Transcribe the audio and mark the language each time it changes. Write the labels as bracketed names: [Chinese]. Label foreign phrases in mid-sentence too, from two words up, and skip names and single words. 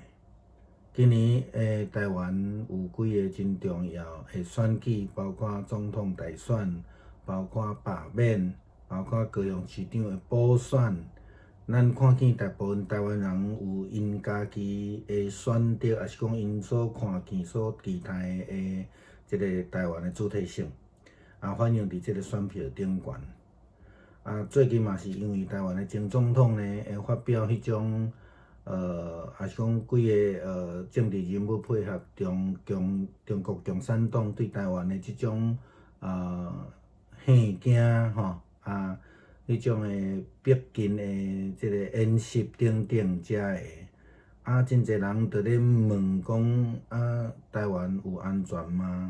[Min Nan Chinese] 今年台湾有几个真重要的选举，包括总统大选，包括罢免，包括高雄市长的补选。咱看见大部分台湾人有因家己的选择，也是讲因所看见、所期待的即个台湾的主体性，反映伫即个选票顶悬。最近嘛是因为台湾的前总统呢，发表迄种也是讲几个政治人物配合中国共产党对台湾的即种吓惊吼迄种的逼近的即个演习等等遮的，真侪人伫咧问讲台湾有安全吗？